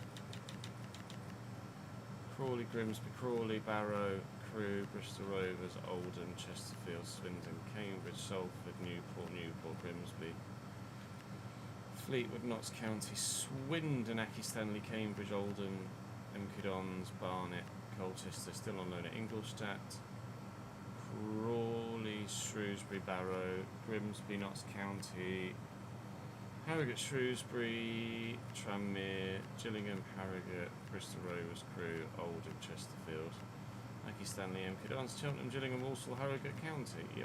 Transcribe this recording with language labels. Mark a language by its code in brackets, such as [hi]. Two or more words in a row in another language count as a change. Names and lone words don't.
[en] Crawley, Grimsby, Crawley, Barrow, Crewe, Bristol Rovers, Oldham, Chesterfield, Swindon, Cambridge, Salford, Newport, Grimsby, Fleetwood, Notts County, Swindon, Aki Stanley, Cambridge, Oldham, MK Dons, Barnet, Colchester, still on loan at Ingolstadt, Crawley, Shrewsbury, Barrow, Grimsby, Notts County, Harrogate, Shrewsbury, Tranmere, Gillingham, Harrogate, Bristol Rovers, Crewe, Oldham, Chesterfield, Aki Stanley, MK Dons, Cheltenham, Gillingham, Walsall, Harrogate County. Yep.